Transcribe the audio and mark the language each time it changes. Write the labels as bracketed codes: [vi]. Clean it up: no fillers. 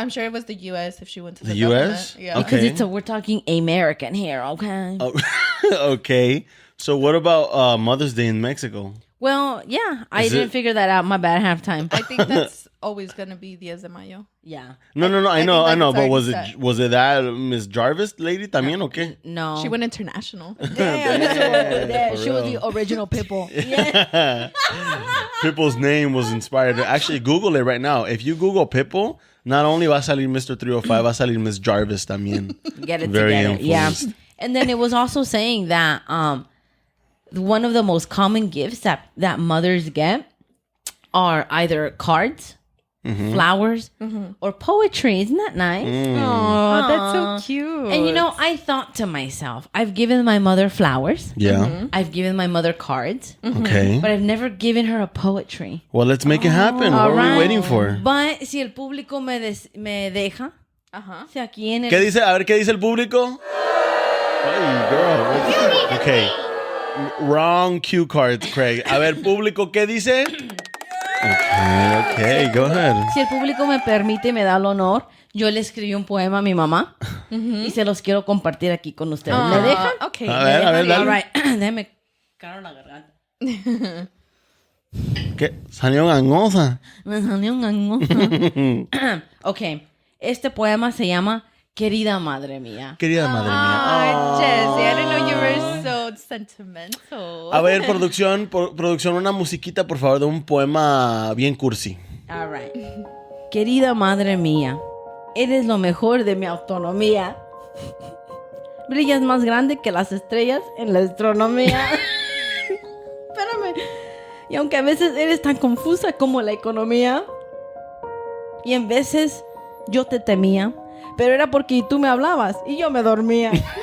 [en] I'm sure it was the U.S. if she went to the U.S. Yeah. Okay. Because we're talking American here, okay? Oh, okay. So what about Mother's Day in Mexico? Well, yeah, I didn't figure that out. My bad, halftime. I think that's always gonna be Días de Mayo. Yeah. No. I know. But was set. it that Miss Jarvis lady [es] también o qué? [en] No. She went international. Damn, she was the original Pipple. Yeah. Pipple's name was inspired. Actually, Google it right now. If you Google Pipple, not only [es] va a salir Mr. 305, va a salir Miss Jarvis también. [en] Get it Very together. Yeah. influenced. And then it was also saying that one of the most common gifts that mothers get are either cards, flowers, or poetry. Isn't that nice? Oh, that's so cute. And you know, I thought to myself, I've given my mother flowers. Yeah. I've given my mother cards. Okay. But I've never given her a poetry. Well, let's make it happen. What are we waiting for? [es] But si el público me deja, si aquí en el... ¿Qué dice? A ver, ¿qué dice el público? [en] Hey, girl. Okay. Wrong cue cards, Craig. [es] A ver, público, ¿qué dice? [en] Okay, go ahead. [es] Si el público me permite y me da el honor, yo le escribí un poema a mi mamá y se los quiero compartir aquí con ustedes. ¿Me dejan? [en] Ok. [es] A ver, dale. [en] All right. [es] Déjame cagar la garganta. ¿Qué? Salió gangosa. Me salió un gangoso. Ok. Este poema se llama Querida Madre Mía. Querida madre mía. [en] Oh, Jesse, I didn't know you were so sentimental. [es] A ver, producción, una musiquita, por favor, de un poema bien cursi. [en] All right. [es] Querida Madre Mía, eres lo mejor de mi autonomía. Brillas más grande que las estrellas en la astronomía. Espérame. Y aunque a veces eres tan confusa como la economía, y en veces yo te temía, pero era porque tú me hablabas y yo me dormía.